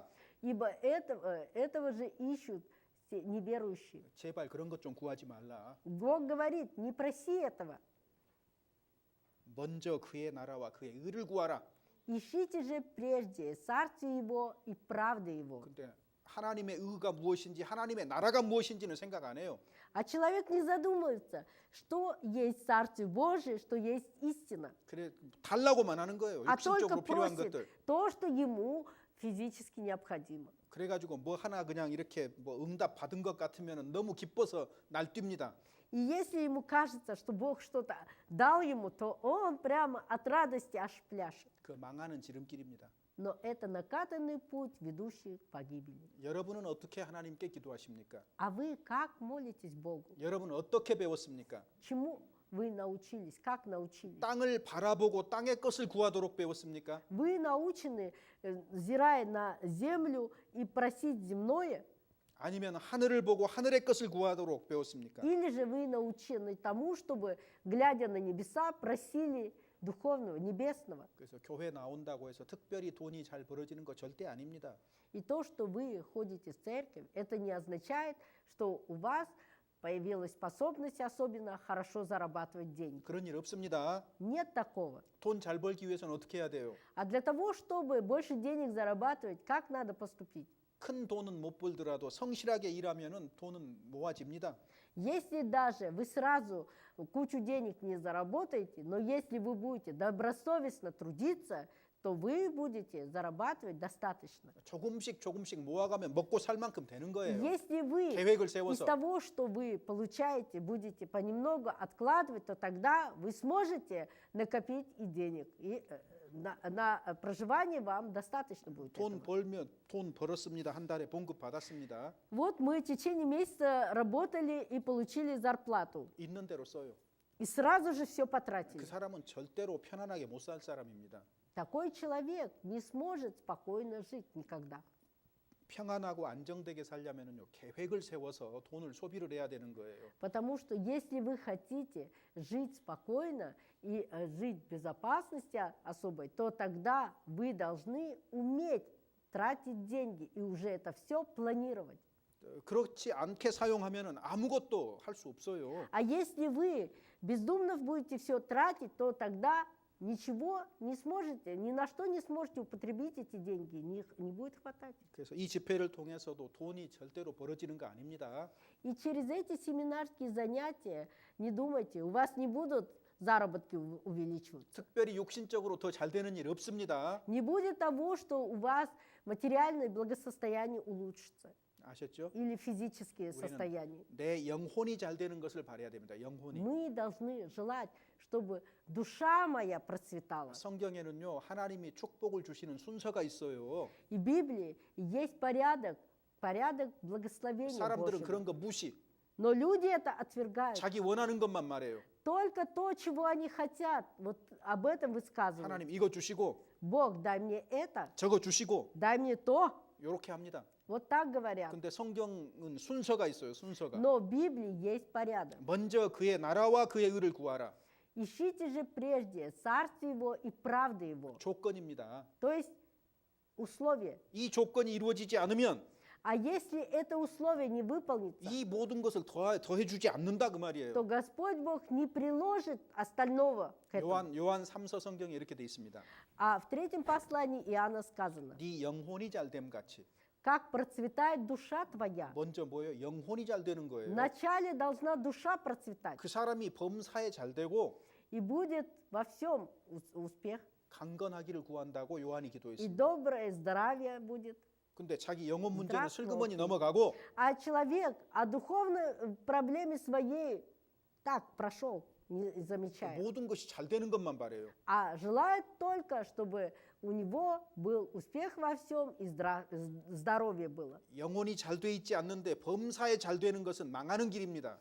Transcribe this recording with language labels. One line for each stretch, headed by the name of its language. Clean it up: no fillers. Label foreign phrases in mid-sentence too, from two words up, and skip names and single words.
Russian: Ибо этого же ищут все неверующие.
Korean: 제발 그런 것 좀 구하지 말라.
Russian: Бог говорит, не проси этого.
Korean: 먼저 그의 나라와 그의 의를 구하라.
Russian: Ищите же прежде царствие Его и правды Его.
Korean: 근데 하나님의 의가 무엇인지 하나님의 나라가 무엇인지는 생각 안 해요.
Russian: А человек не задумывается, что есть Царствие Божие, что есть истина.
Korean: 그래 달라고만 하는 거예요.
Russian: А только
Korean: 육신적으로 필요한
Russian: просит
Korean: 것들.
Russian: то, что ему физически необходимо.
Korean: 그래가지고 뭐 하나 그냥 이렇게 뭐 응답 받은 것 같으면 너무 기뻐서 날뜁니다.
Russian: И если ему кажется, что Бог что-то дал ему, то он прямо от радости аж пляшет.
Korean: 그 망하는 지름길입니다.
Russian: Но это накатанный путь, ведущий к погибели.
Korean: 여러분은 어떻게 하나님께 기도하십니까?
Russian: А вы как молитесь Богу?
Korean: 여러분은 어떻게 배웠습니까?
Russian: Чему вы научились? Как научились?
Korean: 땅을 바라보고 땅의 것을 구하도록 배웠습니까?
Russian: Вы научены, взирая на землю и просить земное?
Korean: 아니면 하늘을 보고 하늘의 것을 구하도록 배웠습니까?
Russian: Или же вы научены тому, чтобы, глядя на небеса, просили духовного, небесного?
Korean: 그래서 교회 나온다고 해서 특별히 돈이 잘 벌어지는 거 절대 아닙니다.
Russian: И то, что вы ходите в церковь, это не означает, что у вас появилась способность особенно хорошо зарабатывать деньги.
Korean: 그런 일 없습니다.
Russian: Нет такого.
Korean: 돈 잘 벌기 위해서는 어떻게 해야 돼요?
Russian: А для того, чтобы больше денег зарабатывать, как надо поступить?
Korean: 큰 돈은 못 벌더라도 성실하게 일하면은 돈은 모아집니다.
Russian: Если даже вы сразу кучу денег не заработаете, но если вы будете добросовестно трудиться, то вы будете зарабатывать достаточно.
Korean: 조금씩 모아가면 먹고 살 만큼 되는 거예요.
Russian: Если вы
Korean: 계획을
Russian: из
Korean: 세워서.
Russian: того, что вы получаете, будете понемногу откладывать, то тогда вы сможете накопить и денег. И на проживание вам достаточно будет
Korean: 돈
Russian: этого.
Korean: 벌면 돈 벌었습니다. 한 달에 봉급 받았습니다.
Russian: Вот мы в течение месяца работали и получили зарплату.
Korean: 있는 대로 써요.
Russian: И сразу же все
Korean: 그
Russian: потратили.
Korean: 사람은 절대로 편안하게 못 살 사람입니다.
Russian: Такой человек не сможет спокойно жить никогда.
Korean: 평안하고 안정되게 살려면은요 계획을 세워서 돈을 소비를 해야 되는 거예요.
Russian: Потому что если вы хотите жить спокойно и жить в безопасности особой, то тогда вы должны уметь тратить деньги и уже это все планировать.
Korean: 그렇지 않게 사용하면은 아무것도 할 수 없어요.
Russian: А если вы бездумно будете все тратить, то тогда ничего не сможете, ни на что не сможете употребить эти деньги, не будет хватать.
Korean: 그래서 이 집회를 통해서도 돈이 절대로 벌어지는 거 아닙니다.
Russian: И через эти семинарские занятия, не думайте, у вас не будут заработки увеличиваться.
Korean: 특별히 육신적으로 더 잘 되는 일 없습니다.
Russian: Не будет того, что у вас материальное благосостояние улучшится.
Korean: 아셨죠?
Russian: или физические
Korean: 우리는
Russian: состояния.
Korean: 내 영혼이 잘 되는 것을 바라야 됩니다. 영혼이.
Russian: Мы должны желать, чтобы душа моя процветала.
Korean: 성경에는요 하나님이 축복을 주시는 순서가 있어요.
Russian: И в Библии есть порядок благословения
Korean: 사람들은
Russian: Божьего.
Korean: 그런 거 무시.
Russian: Но люди это отвергают.
Korean: 자기 원하는 것만 말해요.
Russian: Только то, чего они хотят, вот об этом высказывают.
Korean: 하나님 이거 주시고
Russian: Бог, дай мне это,
Korean: 저거 주시고
Russian: дай мне то.
Korean: 이렇게 합니다.
Russian: Вот так говорят.
Korean: 근데 성경은 순서가 있어요. 순서가.
Russian: Но в Библии есть порядок.
Korean: 먼저 그의 나라와 그의 의를 구하라.
Russian: Ищите же прежде царствие его и правды его.
Korean: 조건입니다.
Russian: То есть условие.
Korean: 이 조건이 이루어지지 않으면
Russian: А если это условие не выполнится,
Korean: 이 모든 것을 더해주지 않는다 그 말이에요.
Russian: то Господь Бог не приложит остального к этому.
Korean: 요한 3서 성경에 이렇게 돼 있습니다.
Russian: А в третьем послании Иоанна сказано,
Korean: 네 영혼이 잘 됨 같이.
Russian: как процветает душа твоя.
Korean: 먼저 뭐예요? 영혼이 잘 되는 거예요.
Russian: Вначале должна душа процветать,
Korean: 그 사람이 범사에 잘 되고
Russian: и будет во всем успех,
Korean: 강건하기를 구한다고 요한이
Russian: и
Korean: 기도했습니다.
Russian: доброе здравие будет.
Korean: 근데 자기 영혼 문제는
Russian: Здравствуй.
Korean: 슬그머니 넘어가고
Russian: А человек о духовной проблеме своей так прошел, не замечая.
Korean: 모든 것이 잘 되는 것만 바래요.
Russian: А желает только, чтобы у него был успех во всем и здоровье было.
Korean: 영혼이 잘 돼 있지 않는데 범사에 잘 되는 것은 망하는 길입니다.